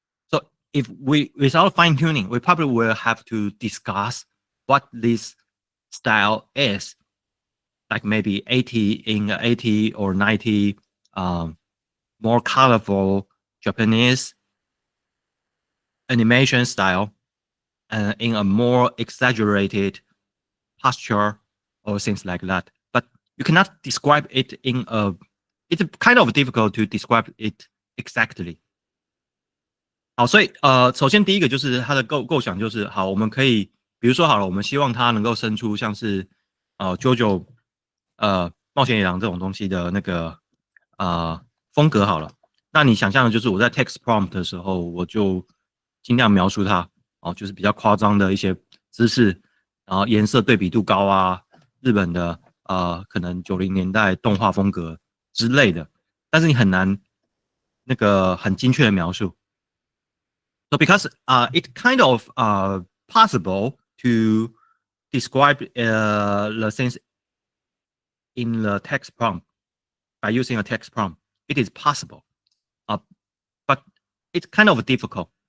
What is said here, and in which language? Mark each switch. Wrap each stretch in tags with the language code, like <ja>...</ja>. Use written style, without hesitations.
<en>So if without fine tuning, we probably will have to discuss what this style is, like maybe 80 or 90 more colorful Japanese animation style in a more exaggerated posture or things like that. But you cannot describe it in a, it's kind of difficult to describe it exactly.</en> <zh>好，所以首先第一个就是它的构想就是好，我们可以比如说好了，我们希望它能够生出像是JoJo 冒险野狼这种东西的那个风格好了。那你想象的就是我在 text prompt 的时候，我就尽量描述它就是比较夸张的一些姿势，然后颜色对比度高啊，日本的可能90年代动画风格之类的。但是你很难那个很精确的描述。</zh> <en>So because it kind of possible to describe the things in the text prompt by using a text prompt. It is possible, but it's kind of difficult.</en>